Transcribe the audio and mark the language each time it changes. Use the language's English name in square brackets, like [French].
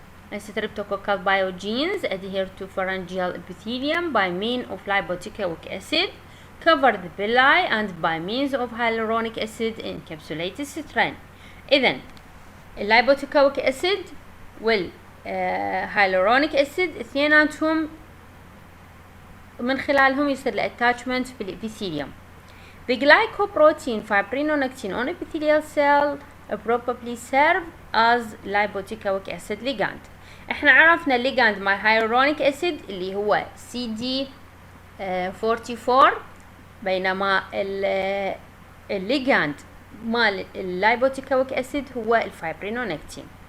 [English] and streptococcal pyogenes adhere to pharyngeal epithelium by means of lipoic acid, cover the villi, and by means of hyaluronic acid encapsulated strain. [Arabic] إذن lipoic acid والhyaluronic acid اثنيناتهم من خلالهم يصير الاتاتشمنت في الابيثيليوم. [English] The glycoprotein fibrinonectin on epithelial cell probably serve as lipoic acid ligand. [Arabic] احنا عرفنا ligand مع hyaluronic acid اللي هو CD44 بينما الليجاند مال اللايبوتيكويك acid هو الفايبرينونكتين.